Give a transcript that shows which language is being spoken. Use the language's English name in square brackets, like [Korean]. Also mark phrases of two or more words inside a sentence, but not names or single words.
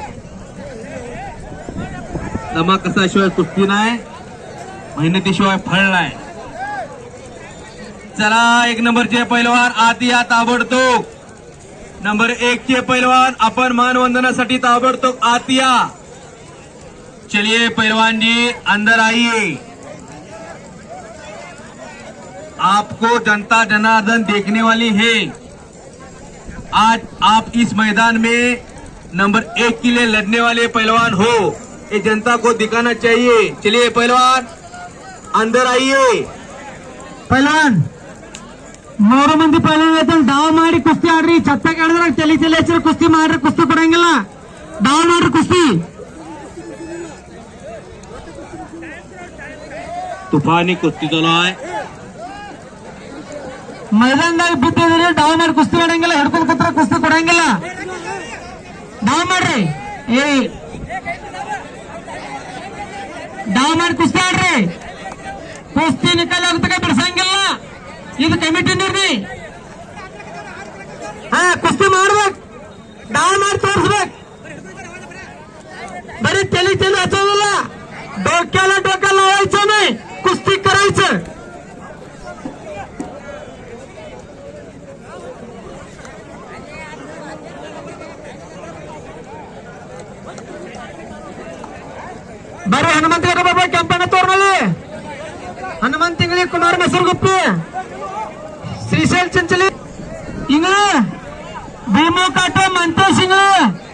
[Marathi] दमा कसाशिवाय कुस्ती नाही, मेहनतीशिवाय फळ नाही. चला 1 नंबरचे पैलवान आत या ताबडतोब. नंबर 1 चे पैलवान आपण मानवंदनासाठी ताबडतोब आत या. [Hindi] चलिए पैलवान जी अंदर आइए. आपको जनता जनार्दन देखने वाली है. आज आप इस मैदान में नंबर 1 के लिए लड़ने वाले पहलवान हो, ये जनता को दिखाना चाहिए. चलिए पहलवान अंदर आइए. [Kannada] ಪೈಲ್ವಾನ್ 3 ಮಂದಿ ಪೈಲ್ವಾನ್ ಡಾವ್ ಮಾಡಿ ಕುಸ್ತಿ ಆಡ್ರಿ. ಛತ್ತಾಗ ಆಡಿದ್ರ ತಲಿ ಹಚ್ಚಿರ ಕುಸ್ತಿ ಮಾಡ್ರಿ. ಕುಸ್ತಿ ಕೊಡಂಗಿಲ್ಲ. ಡಾವ್ ಮಾಡ್ರಿ ಕುಸ್ತಿ. [Marathi] तुफानी कुस्ती चालू आहे. [Kannada] मैदानದಾಗ ಬಿದ್ದಿದ್ರೆ ಡಾವ್ ಮಾಡಿ ಕುಸ್ತಿ ಮಾಡಂಗಿಲ್ಲ. ಹಿಡ್ಕೊಂಡ್ ಕೂತ್ರ ಕುಸ್ತಿ ಕೊಡಂಗಿಲ್ಲ. ಡಾವ್ ಮಾಡ್ರಿ. ಡಾವ್ ಮಾಡಿ ಕುಸ್ತಿ ಆಡ್ರಿ. ಕುಸ್ತಿ ನಿಕಾಲ ಆಗುತ್ತೆ ಬಿಡ್ಸಂಗಿಲ್ಲ. ಇದು ಕಮಿಟಿ ನಿರ್ಣಯ. ಕುಸ್ತಿ ಮಾಡ್ಬೇಕು. ಡಾವ್ ಮಾಡಿ ತೋರಿಸ್ಬೇಕು. ಬರೀ ತಲೆ ಹಚ್ಚೋದಿಲ್ಲ. [Marathi] डोक्याला लावायचं नाही. कुस्ती करायचं. बरं हनुमंत बाबा कॅम्पाने तोरणाले हनुमंत इंगळे कुमार मसूरगुप्ते श्रीशैल चिंचले इंगळे भीमो काटे मंतेश इंगळे